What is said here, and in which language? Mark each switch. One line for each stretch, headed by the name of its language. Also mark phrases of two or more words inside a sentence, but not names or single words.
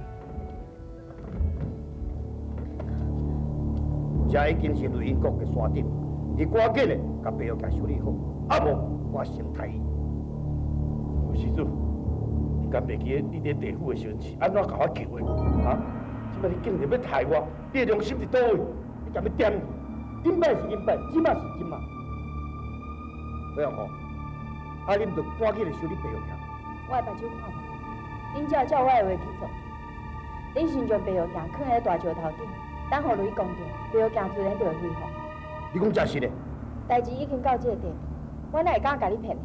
Min Nan Chinese: 这已经是雷音国的山顶，你赶紧的甲白玉埕修理好，啊无我先杀伊。施主，你敢袂记得你伫地府的时阵是安怎甲我救的？啊！即摆你竟然要害我，你的良心是倒位？你敢要点你？今摆是今摆，即摆是即摆。白玉哥，啊，你毋着赶紧的修理白玉埕。我会目睭看无，恁只要照我的话去做。恁先将白玉埕囥在大石头顶，等候雷公着，白玉埕自然就会恢复。你讲真实的？代志已经到这个地步，我哪会敢甲你骗？